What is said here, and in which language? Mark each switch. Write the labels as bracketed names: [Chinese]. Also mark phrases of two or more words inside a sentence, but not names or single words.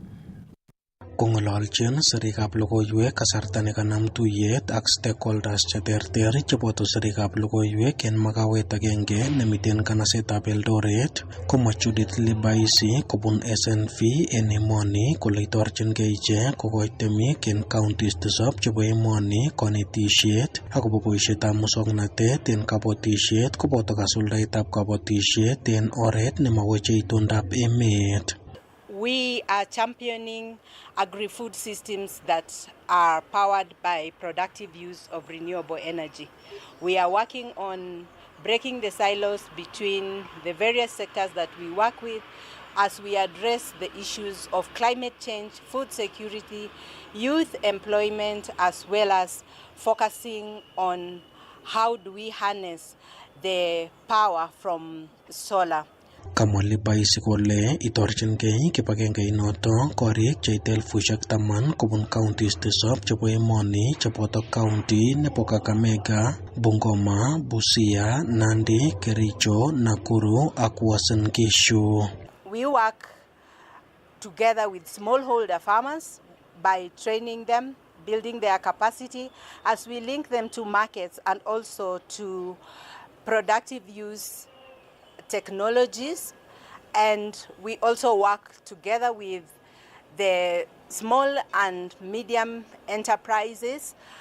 [Kipsigis] Kong'ololchin sirikab logoiwek kasarta nekanam tuyet ak stakeholders cheterter cheboto sirikab logoiwek en makawet agenge nemiten kanasetab Eldoret komwa Judith Libaisi kobun SNV en emoni kole itorchingei ichek kokoch temik en counties 7 chebo emoni konetisiet akobo boisietab muswoknotet en kabatisiet koboto kasuldaetab kabatisiet en oret nemaweche itondab emet. [English] We are championing agri-food systems that are powered by productive use of renewable energy. We are working on breaking the silos between the various sectors that we work with as we address the issues of climate change, food security, youth employment, as well as focusing on how do we harness the power from solar. [Kipsigis] Kamwa Libaisi kole itorchingei kibagenge inoto korik cheite 10,000 kobun counties 7 chebo emoni cheboto county nebo Kakamega, Bungoma, Busia, Nandi, Kericho, Nakuru ak Uasin Gishu. [English] We work together with smallholder farmers by training them, building their capacity as we link them to markets and also to productive use technologies, and we also work together with the small and medium enterprises,